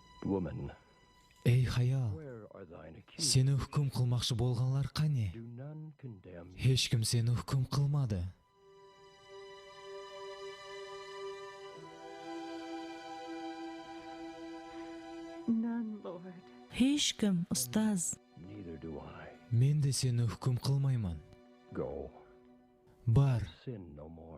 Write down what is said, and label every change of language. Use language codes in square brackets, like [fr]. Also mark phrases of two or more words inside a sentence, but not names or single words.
[en] woman, [kaa] Ей хаял, [en] where are thine accusers? [kaa] сені үкім қылмақшы болғанлар қане? [en] Do none condemn you? [kaa] Ешкім сені үкім қылмады. [en] None, Lord. [kaa] Ешкім, ұстаз. [en] Neither do I. [kaa] Мен де сені үкім қылмаймын. [en] Go, [kaa] Бар, [en] sin no more.